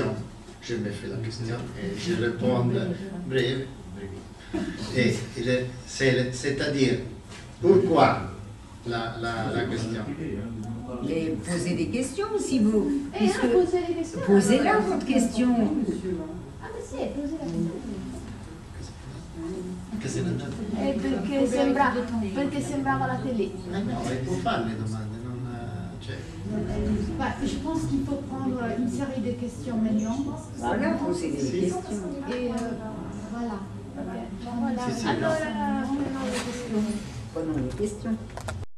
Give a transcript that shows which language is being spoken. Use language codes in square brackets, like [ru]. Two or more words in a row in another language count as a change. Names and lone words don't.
[fr] Je me fais la question et je réponds bref. Et c'est-à-dire, pourquoi la question? Mais posez des questions si vous... Posez les questions. Posez-la votre question. Ah, mais sì, posez la question. [it] Che se ne andate? Perché sembrava la télé. No, può fare le domande, non... Cioè... [fr] Je pense qu'il faut prendre une série de questions maintenant. Voilà, posez des questions. Et voilà. Voilà. [it] Sì, sì, Allora, prendiamo le questioni. [fr] Prenons les questions.